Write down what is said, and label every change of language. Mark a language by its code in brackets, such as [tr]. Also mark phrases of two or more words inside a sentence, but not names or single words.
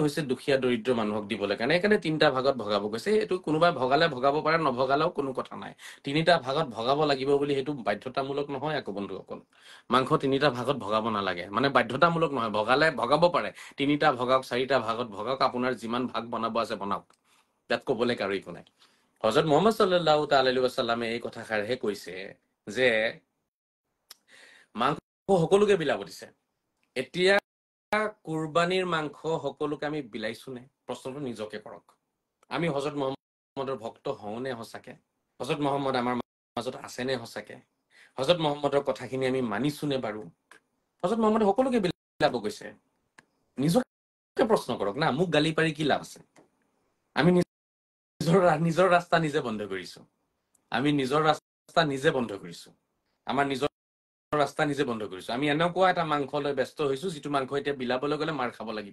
[as] হৈছে দুখীয়া দৰিদ্ৰ মানুহক দিবলৈ কাৰণে সেইকাৰণে তিনিটা ভাগত ভগাব কৈছে এইটো কোনোবাই ভগালে ভগাব পাৰে নভগালেও কোনো কথা নাই তিনিটা ভাগত ভগাব লাগিব বুলি সেইটো বাধ্যতামূলক নহয় আকৌ বন্ধুসকল মাংস তিনিটা ভাগত ভগাব নালাগে মানে বাধ্যতামূলক নহয় ভগাব পাৰে তিনিটা ভগাওক চাৰিটা ভাগত ভগাওক আপোনাৰ যিমান ভাগ বনাব আছে বনাওক তাত ক'বলৈ কাৰো একো নাই হযৰত মুহাম্মদ [ar] صلى الله تعالى عليه وسلم [as] এই কথাষাৰহে কৈছে যে মাংস সকলোকে বিলাব দিছে এতিয়া কুৰবানীৰ মাংস সকলোকে আমি বিলাইছো নে প্ৰশ্নটো নিজকে কৰক আমি হযৰত মুহাম্মদৰ ভক্ত হওঁনে সঁচাকে হযৰত মুহাম্মদ আমাৰ মাজত আছে নে সঁচাকে হযৰত মুহাম্মদৰ কথাখিনি আমি মানিছো নে বাৰু হযৰত মুহাম্মদে সকলোকে বিলাব কৈছে নিজকে প্ৰশ্ন কৰক না মোক গালি পাৰি কি লাভ আছে আমি নিজৰ ৰাস্তা নিজে বন্ধ কৰিছো আমাৰ নিজৰ ৰাস্তা নিজে বন্ধ কৰিছো আমি এনেকুৱা এটা মাংস লৈ ব্যস্ত হৈছো যিটো মাংস এতিয়া বিলাবলৈ গলে মাৰ খাব লাগিব